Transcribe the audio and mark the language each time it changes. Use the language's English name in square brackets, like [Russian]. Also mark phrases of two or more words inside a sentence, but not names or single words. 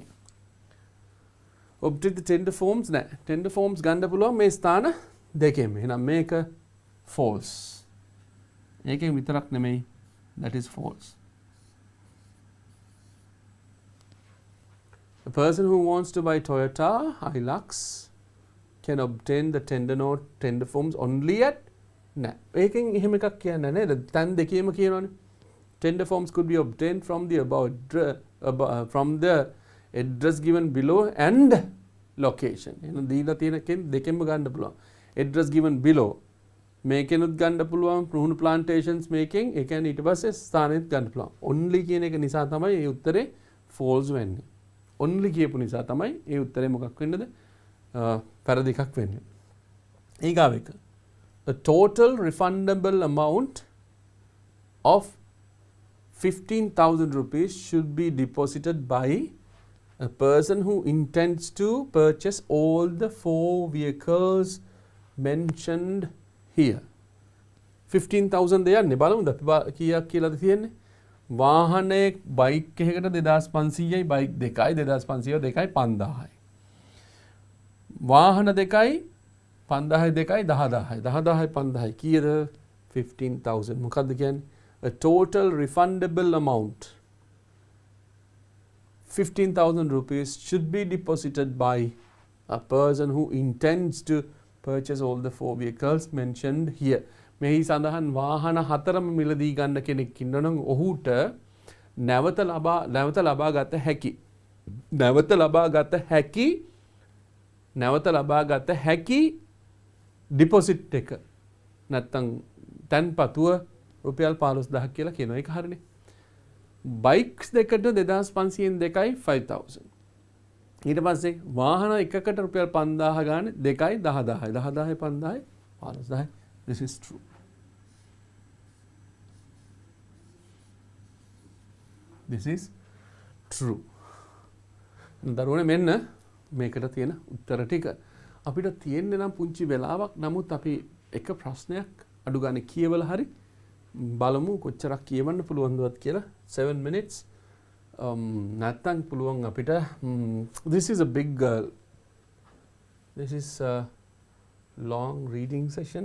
[English] obtain the tender forms නැහැ. tender forms [Sinhala] ගන්න පුළුවන් මේ ස්ථාන දෙකෙම. එහෙනම් මේක false. ඒකෙන් විතරක් නෙමෙයි. [English] that is false. A person who wants to buy Toyota Hilux can obtain the tender forms only at නෑ. [Sinhala] ඒකෙන් එහෙම එකක් කියන්නේ නේද? තැන් දෙකේම කියනවනේ. [English] Tender forms could be obtained from the address given below and location. [Sinhala] එහෙනම් දීලා තියෙන දෙකෙන්ම ගන්න පුළුවන්. [English] address given below [Sinhala] මේකෙනුත් ගන්න පුළුවන්. රුහුණු plantations මේකෙන් ඒ කියන්නේ ඊට පස්සේ ස්ථානෙත් ගන්න පුළුවන්. only කියන එක නිසා තමයි මේ උත්තරේ false වෙන්නේ. only කියපු නිසා තමයි ඒ උත්තරේ මොකක් වෙන්නද? පැරදි එකක් වෙන්නේ. ඊගාව එක. [English] The total refundable amount of 15,000 rupees should be deposited by a person who intends to purchase all the 4 vehicles mentioned here. [Sinhala] 15,000 දෙයන්නේ බලමුද අපි කීයක් කියලාද තියෙන්නේ? වාහනයේ බයික් එකකට 2500යි බයික් දෙකයි 2500 දෙකයි 5000යි. වාහන දෙකයි 5000 දෙකයි 10000යි 10000යි 5000යි කීයද? 15,000. මොකද්ද කියන්නේ? [English] A total refundable amount 15,000 rupees should be deposited by a person who intends to purchase all the 4 vehicles mentioned here. [Sinhala] මෙහි සඳහන් වාහන 4ම මිලදී ගන්න කෙනෙක් ඉන්නනම් ඔහුට නැවත ලබා ගත හැකි ඩිපොසිට් එක නැත්තම් තැන්පතුව රුපියල් 15000 කියලා කියනවා. ඒක හරිනේ. බයික්ස් දෙකට 2500න් දෙකයි 5000. ඊට පස්සේ වාහන එකකට රුපියල් 5000 ගානේ දෙකයි 10000යි 10000යි 5000යි 15000යි. [English] This is true. This is true. [Sinhala] දරුවනේ මෙන්න මේකට තියෙන උත්තර ටික. අපිට තියෙන්නේ නම් පුංචි වෙලාවක්. නමුත් අපි එක ප්‍රශ්නයක් අඩු ගානේ කියවලා හරි බලමු කොච්චරක් කියවන්න පුළුවන්දවත් කියලා. [English] 7 minutes. [Sinhala] නැත්තම් පුළුවන් අපිට [English] this is a big this is a long reading session.